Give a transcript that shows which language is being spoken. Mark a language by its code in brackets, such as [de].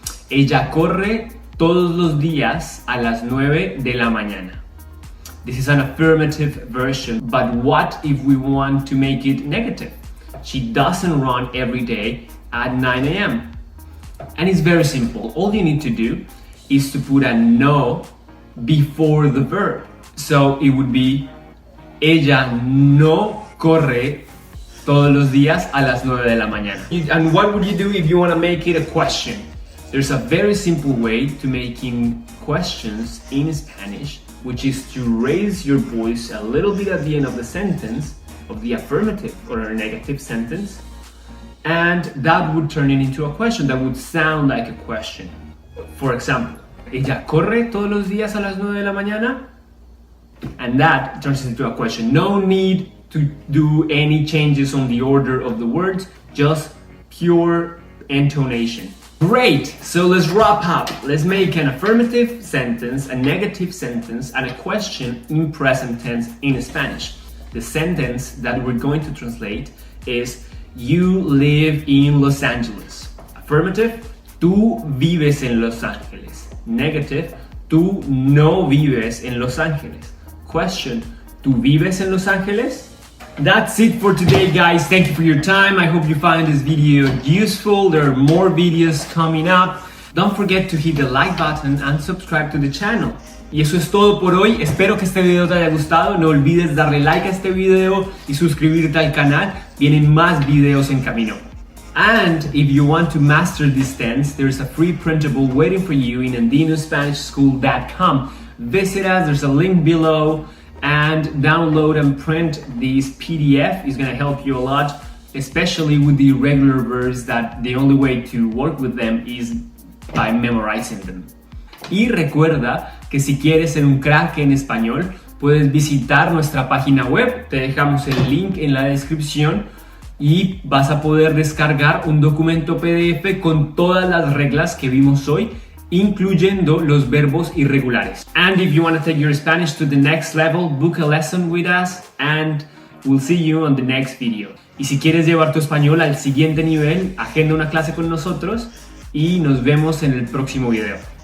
[es] Ella corre todos los días a las 9 de la mañana. [en] This is an affirmative version, but what if we want to make it negative? She doesn't run every day at 9 a.m. And it's very simple. All you need to do is to put a no before the verb. So it would be [es] ella no corre todos los días a las 9 de la mañana. [en] And what would you do if you want to make it a question? There's a very simple way to making questions in Spanish, which is to raise your voice a little bit at the end of the sentence, of the affirmative or a negative sentence, and that would turn it into a question that would sound like a question. For example, [es] ella corre todos los días a las 9 de la mañana, [en] and that turns into a question. No need to do any changes on the order of the words, just pure intonation. Great, so let's wrap up. Let's make an affirmative sentence, a negative sentence, and a question in present tense in Spanish. The sentence that we're going to translate is you live in Los Angeles. [es] Affirmative, tú vives en Los Ángeles. Negative, tú no vives en Los Ángeles. Question, ¿tú vives en Los Ángeles? [en] That's it for today, guys. Thank you for your time. I hope you find this video useful. There are more videos coming up. Don't forget to hit the like button and subscribe to the channel. [es] Y eso es todo por hoy. Espero que este video te haya gustado. No olvides darle like a este video y suscribirte al canal. Vienen más videos en camino. [en] And if you want to master this tense, there's a free printable waiting for you in AndinoSpanishSchool.com. Visit us. There's a link below. And download and print this PDF is going to help you a lot, especially with the irregular verbs that the only way to work with them is by memorizing them. [es] Y recuerda que si quieres ser un crack en español, puedes visitar nuestra página web, te dejamos el link en la descripción y vas a poder descargar un documento PDF con todas las reglas que vimos hoy, incluyendo los verbos irregulares. [en] And if you want to take your Spanish to the next level, book a lesson with us and we'll see you on the next video. [es] Y si quieres llevar tu español al siguiente nivel, agenda una clase con nosotros y nos vemos en el próximo video.